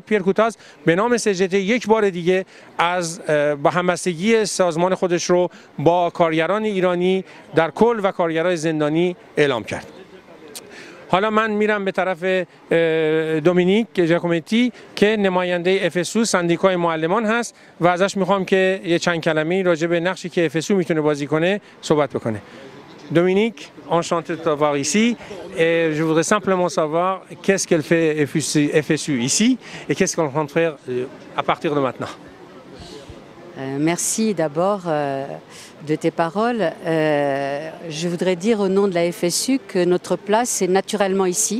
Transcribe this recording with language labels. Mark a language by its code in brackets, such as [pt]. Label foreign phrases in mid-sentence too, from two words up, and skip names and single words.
[fa] پیر کوتاز به نام CGT یک بار دیگه از با همبستگی سازمان خودش رو با کارگران ایرانی در کل و کارگرای زندانی اعلام کرد. حالا من میرم به طرف دومینیک ژاکومتی که نماینده FSU سندیکای معلمان هست و ازش میخوام که یه چند کلمه‌ای راجع به نقشی که FSU میتونه بازی کنه صحبت بکنه. [fr] Dominique, enchanté de t'avoir ici. Et je voudrais simplement savoir qu'est-ce qu'elle fait FSU ici et qu'est-ce qu'on compte faire à partir de maintenant. Merci d'abord de tes paroles. Je voudrais dire au nom de la FSU que notre place est naturellement ici.